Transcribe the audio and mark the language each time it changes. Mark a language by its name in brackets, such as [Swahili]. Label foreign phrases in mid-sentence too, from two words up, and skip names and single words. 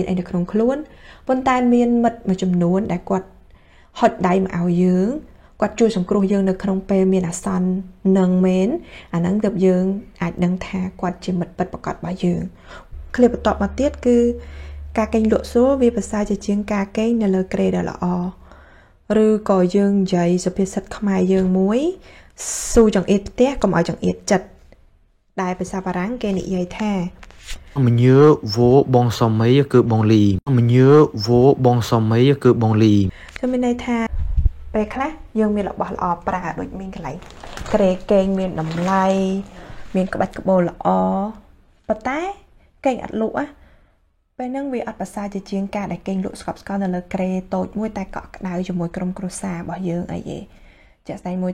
[Khmer] អីនៅក្នុងខ្លួនប៉ុន្តែមានមិត្តមួយចំនួនដែលគាត់ហុចដៃមកឲ្យយើងគាត់ជួយសង្គ្រោះយើងនៅក្នុងពេលមានអាសន្ននឹងមែនអាហ្នឹងទើបយើងអាចដឹងថាគាត់ជាមិត្តពិតប្រាកដរបស់យើងឃ្លាបន្ទាប់មកទៀតគឺការកេងលក់ស្រួលវាប្រសើរជាងការកេងនៅលើក្រេដ៏ល្អឬក៏យើងនិយាយសុភាសិតខ្មែរយើងមួយស៊ូចង្អៀតផ្ទះកុំឲ្យចង្អៀតចិត្តដែលភាសាបារាំងគេនិយាយថា [French] Mieux vaut bon sommeil que bon lit Mieux vaut bon sommeil que bon lit [Khmer] គឺមានន័យថាពេលខ្លះយើងមានរបស់ល្អប្រើដូចមានកន្លែងក្រេកេងមានតម្លៃមានក្បាច់ក្បូរល្អប៉ុន្តែកេងអត់លក់ពេលហ្នឹងវាអត់ប្រសើរជាងការដែលកេងលក់ស្កប់ស្កល់នៅលើក្រេតូចមួយតែកក់ក្ដៅជាមួយក្រុមគ្រួសាររបស់យើងអីទេជាក់ស្ដែងមួយ